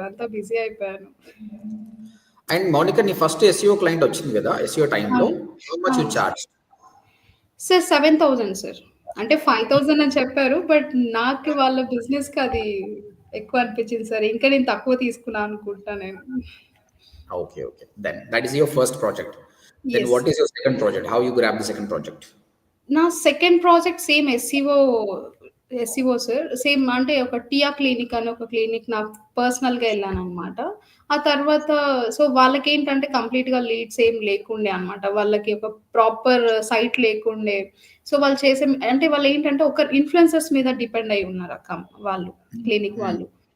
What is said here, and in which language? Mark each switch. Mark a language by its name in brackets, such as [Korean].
[Telugu] అంతా బిజీ అయిపోయాను. అండ్ మౌనిక, నీ ఫస్ట్ ఎస్ఈఓ క్లయింట్ వచ్చింది కదా ఎస్ఈఓ టైంలో, అవును. [English] how much you [Telugu] అవును. [English] Charge? [Telugu] Sir 7,000 sir. అంటే 5,000 అని చెప్పారు. బట్ నాకు వాళ్ళ బిజినెస్‌కి అది ఎక్కువ అనిపించింది సార్. ఇంకా నేను తక్కువ తీసుకున్నా అనుకుంటా నేను. [English] Okay, okay. Then that is your first project. Then [Telugu] yes. [English] what is your second project? How you grab the second project? [Telugu] నా second project same SCO sir. Same అంటే ఒక టియా క్లినిక్ అని ఒక క్లినిక్ నాకు పర్సనల్‌గా ఎళ్ళాననమాట. ఆ తర్వాత సో, వాళ్ళకేంటంటే కంప్లీట్‌గా లీడ్స్ ఏం లేకుండే అనమాట. వాళ్ళకి ఒక ప్రాపర్ సైట్ లేకుండే. సో, వాళ్ళేంటంటే ఒక ఇన్‌ఫ్లుయెన్సర్స్ మీద డిపెండ్ అయ్యి ఉన్నారు వాళ్ళు క్లినిక్ వాళ్ళు.